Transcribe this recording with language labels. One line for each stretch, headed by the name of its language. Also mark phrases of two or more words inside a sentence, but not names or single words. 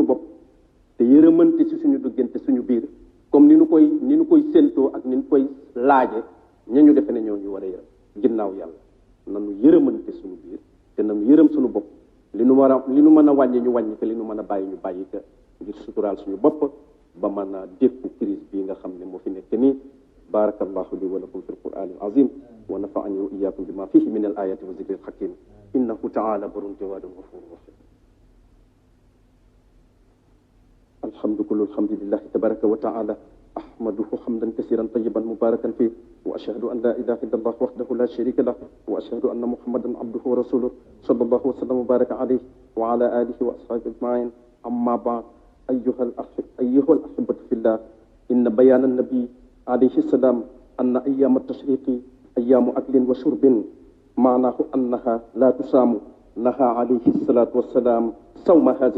Wolof: bopp te yërëmante ci suñu duggante suñu biir comme ni nu koy séentoo ak ni nu koy laaje ñañu defe ne ñoo ñu war a yërëm ginnaaw yàlla nanu yërëmante suñu biir te nanu yërëm suñu bopp li nu mën a wàññi ñu wàññi ko li nu mën a bàyyi ñu bàyyi ko ngir suturaal suñu bopp ba mën a dékku crise bii nga xam ne moo fi nekk nii
Arabic: بارك الله لي ولكم في القرآن العظيم ونفعني وإياكم بما فيه من الآيات والذكر الحكيم إنه تعالى بر جواد غفور رحيم الحمد كل الحمد لله تبارك وتعالى أحمده حمدا كثيرا طيبا مباركا فيه وأشهد أن لا إله إلا الله وحده لا شريك له وأشهد أن محمدا عبده ورسوله صلى الله وسلم وبارك عليه وعلى آله وأصحابه أجمعين أما بعد أيها الأحبة في الله إن بيان النبي عليه السلام أن أيام التشريق أيام أكل وشرب معناه أنها لا تسام نهى عليه الصلاة والسلام صوم هذه